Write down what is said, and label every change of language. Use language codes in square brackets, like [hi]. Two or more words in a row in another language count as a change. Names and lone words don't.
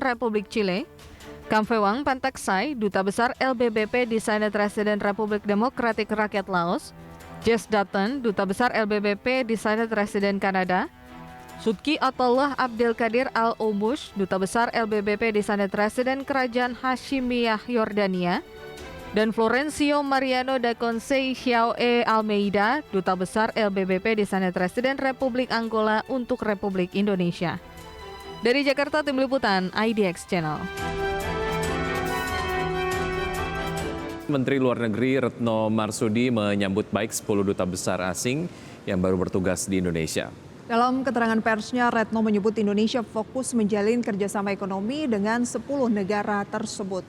[id] Republik Chile, Kamfewang Pantaksai, Duta Besar LBBP Designated Resident Republik Demokratik Rakyat Laos, Jess Dutton, Duta Besar LBBP Designated Resident Kanada, Sudki Atollah Abdel Kadir Al-Omush, Duta Besar LBBP Designated Resident Kerajaan Hashimiyah Yordania, dan Florencio Mariano da Conceição e Almeida, Duta Besar LBBP Designated Resident Republik Angola untuk Republik Indonesia. Dari Jakarta, Tim Liputan IDX Channel. Menteri Luar Negeri Retno Marsudi menyambut baik 10 duta besar asing yang baru bertugas di Indonesia. Dalam keterangan persnya, Retno menyebut Indonesia fokus menjalin kerjasama ekonomi dengan 10 negara tersebut.